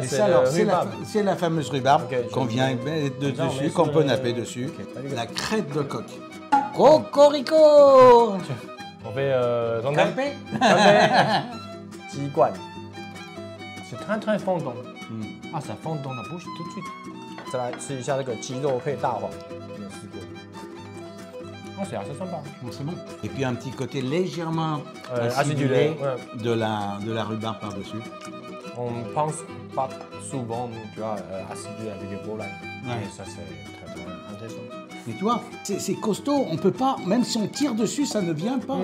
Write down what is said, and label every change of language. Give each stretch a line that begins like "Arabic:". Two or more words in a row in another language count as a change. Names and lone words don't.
French: c'est la fameuse rhubarbe qu'on vient mettre dessus, qu'on peut napper dessus. La crête de coq. Cocorico! On fait Campé? C'est très très fondant. Ah, ça fond dans la bouche tout de suite.
Chinese: 再来吃一下这个鸡肉配大黄，没有试过。
French: Oh, c'est assez sympa. C'est bon. Et puis un petit côté légèrement acidulé de la rhubarbe par-dessus. On pense pas souvent, tu vois, acidulé avec des volailles. Et ça, c'est très, très intéressant. Mais tu vois, c'est costaud, on peut pas, même si on tire dessus, ça ne vient pas.